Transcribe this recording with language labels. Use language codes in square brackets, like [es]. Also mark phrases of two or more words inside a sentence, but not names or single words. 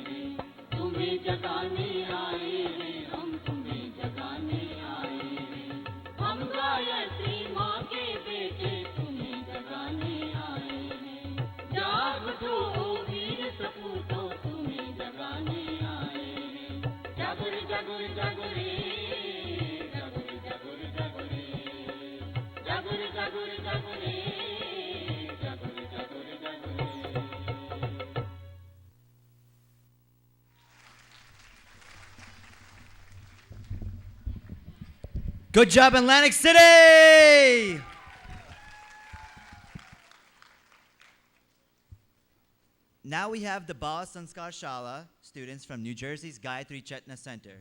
[hi] हैं तुम्हें जगाने आए हैं हम तुम्हें जगाने आए हैं हम गायत्री माँ के बेटे तुम्हें जगाने आए हैं जाग उठो ओ वीर सपूतों तुम्हें जगाने आए हैं जागो रे जागो रे जागो रे जागो रे जागो रे जागो रे जागो रे जागो रे जागो रे जागो रे जागो रे जागो रे [en] Good job, Atlantic City! Now we have the Bala Sanskar Shala students from New Jersey's Gayatri Chetna Center.